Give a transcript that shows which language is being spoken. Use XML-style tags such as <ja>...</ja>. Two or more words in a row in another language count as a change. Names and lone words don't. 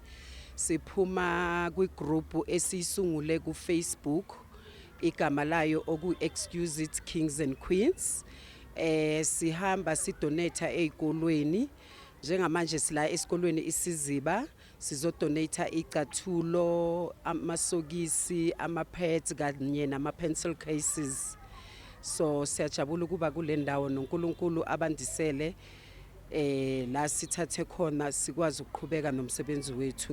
<zu>Siphuma kwigroup esiyisungule ku Facebook, igama layo oku Excuse It Kings and Queens. Sihamba sidonate ezikolweni. Njengamanje sila esikolweni iSiziba, sizodonate icathulo, amasokisi, ama-pads kanye nama-pencil cases. So siyajabula ukuba kule ndawo noNkulunkulu abandisele la sithathe khona sikwazi ukuqhubeka nomsebenzi wethu.</zu>